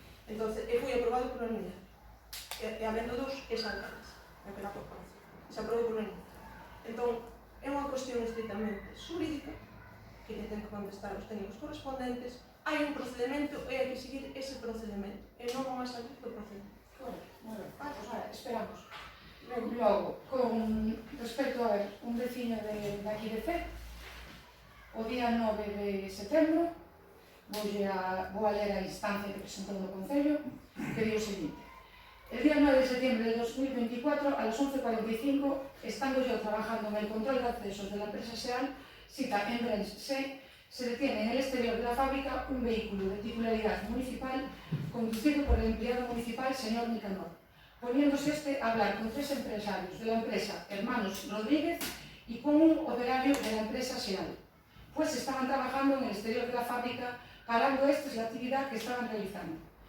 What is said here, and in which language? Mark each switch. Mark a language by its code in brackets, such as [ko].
[gl] Entón, foi aprobado por unanimidade. E habendo dos ex-alcaldes, naquela corporación. Se aprobou por unanimidade. Entón, é unha cuestión estritamente xurídica que lle ten que contestar os técnicos correspondentes. Hai un procedimento e hai que seguir ese procedimento e non máis salir do procedimento. [es] Bueno, pues vale, esperamos. [gl] Logo, con respecto a un vecino de aquí de Cee, o día 9 de setembro, vou a ler a instancia que presentou no Concello, que di o seguinte: [es] el día 9 de septiembre de 2024, a las 11:45, estando yo trabajando en el control de accesos de la empresa SEAL, cita en Brens SE, se detiene en el exterior de la fábrica un vehículo de titularidad municipal conducido por el empleado municipal señor Nicanor, poniéndose este a hablar con 3 empresarios de la empresa Hermanos Rodríguez y con un operario de la empresa SEAL, pues estaban trabajando en el exterior de la fábrica, parando estos la actividad que estaban realizando.